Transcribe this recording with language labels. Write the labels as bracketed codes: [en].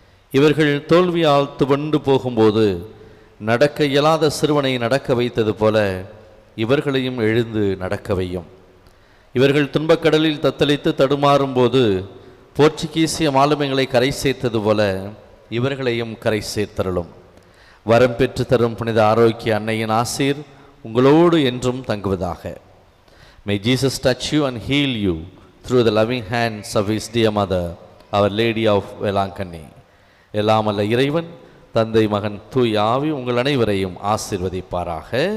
[ta] இவர்கள் தோல்வியால் துவண்டு போகும்போது நடக்க இயலாத சிறுவனை நடக்க வைத்தது போல இவர்களையும் எழுந்து நடக்க வையும். இவர்கள் துன்பக்கடலில் தத்தளித்து தடுமாறும்போது போர்ச்சுகீசிய மாலுமிகளை கரை சேர்த்தது போல இவர்களையும் கரை சேர்த்தருளும். வரம் பெற்று தரும் புனித ஆரோக்கிய அன்னையின் ஆசீர் உங்களோடு என்றும் தங்குவதாக. [en] May Jesus touch you and heal you through the loving hands of His dear mother, Our Lady of Velankanni. [ta] எல்லாம் அல்ல இறைவன் தந்தை மகன் தூய் ஆவி உங்கள் அனைவரையும் ஆசீர்வதிப்பாராக.